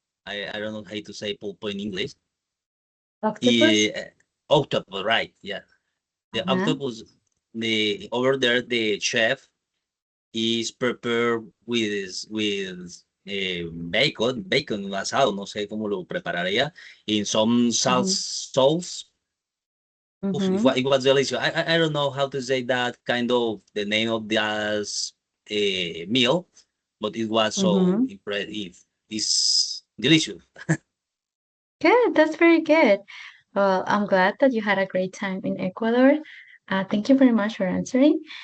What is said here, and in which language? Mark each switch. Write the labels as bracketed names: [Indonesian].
[English] I don't know how to say pulpo in English. Octopus? Eh, octopus, right? Yeah, the Uh-huh. octopus. The over there, the chef is prepared with bacon asado. [Spanish] No sé cómo lo prepararía [English] in some sauce. Oof, Mm-hmm. it was delicious. I don't know how to say that kind of the name of this meal, but it was so Mm-hmm. impressive. It's delicious. Good. That's very good. Well, I'm glad that you had a great time in Ecuador. Thank you very much for answering.